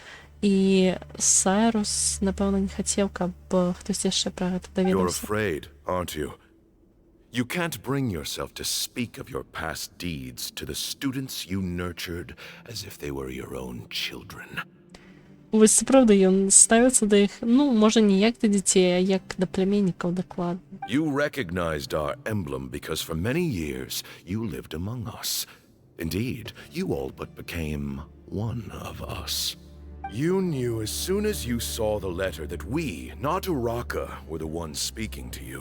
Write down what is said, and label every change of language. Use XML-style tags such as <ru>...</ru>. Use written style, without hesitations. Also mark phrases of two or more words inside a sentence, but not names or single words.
<be>І Сайрус, напэўна, не хацеў, каб хтось яшчэ пра гэта</be> <en>You're</en> <be>даведаўся.</be> <en>afraid, aren't you? You can't bring yourself to speak of your past deeds to the students you nurtured as if they were your own children.</en> <be>Вось сапраўды ён ставіцца да іх, ну, можа, не як да дзяцей, а як да племяннікаў дакладна.</be> <en>You recognized our emblem because for many years you lived among us. Indeed, you all but became one of us. You knew as soon as you saw the letter that we, not Uraka, were the ones speaking to you.</en>